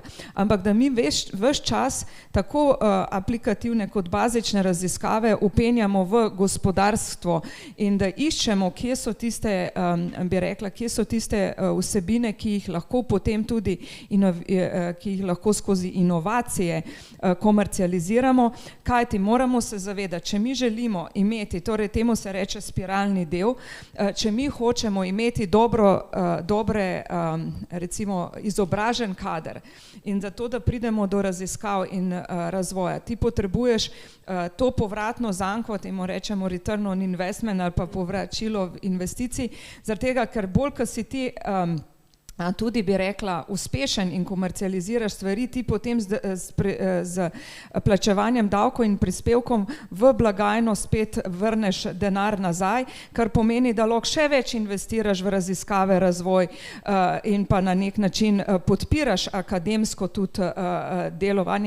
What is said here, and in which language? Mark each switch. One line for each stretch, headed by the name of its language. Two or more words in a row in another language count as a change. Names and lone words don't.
Slovenian: Ampak da mi ves čas tako aplikativne kot bazične raziskave upenjamo v gospodarstvo in da iščemo, kje so tiste, bi rekla, kje so tiste vsebine, ki jih lahko potem tudi ki jih lahko skozi inovacije komercializiramo, kajti moramo se zavedati, če mi želimo imeti, torej temu se reče spiralni del, če mi hočemo imeti dobre, recimo izobražen kader in zato, da pridemo do raziskav in razvoja, ti potrebuješ to povratno zanko, temu rečemo
English: return on investment
Slovenian: ali pa povračilo investicij, zaradi tega, ker bolj, ko si ti tudi bi rekla uspešen in komercializiraš stvari, ti potem z plačevanjem davkov in prispevkom v blagajno spet vrneš denar nazaj, kar pomeni, da lahko še več investiraš v raziskave, razvoj in pa na nek način podpiraš akademsko tudi delovanje.